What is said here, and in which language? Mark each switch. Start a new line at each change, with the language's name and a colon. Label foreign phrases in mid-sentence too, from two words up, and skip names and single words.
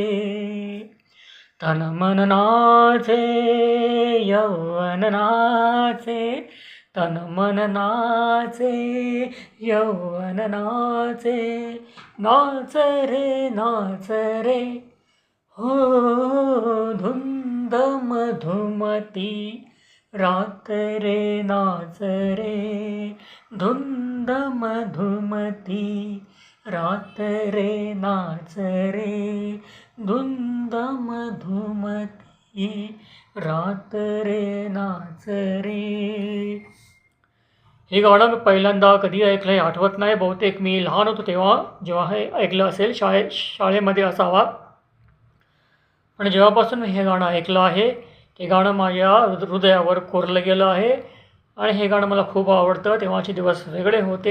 Hindi: तन मन नाचे यौवन नाचे, तन मन नाचे यौवन नाचे, नाच रे नाच रे, हो धुंद मधुमती रात रे नाच रे, धुंद मधुमती रात रे नाच रे, धुंद मधुमती रात रे नाच रे.
Marathi: हे गाणं मी पहिल्यांदा कधी ऐकलं आहे आठवत नाही. बहुतेक मी लहान होतो तेव्हा जेव्हा हे ऐकलं असेल, शाळेमध्ये असावा. आणि जेव्हापासून मी हे गाणं ऐकलं आहे ते गाणं माझ्या हृदयावर कोरलं गेलं आहे. आणि हे गाणं मला खूप आवडतं. तेव्हाचे दिवस वेगळे होते.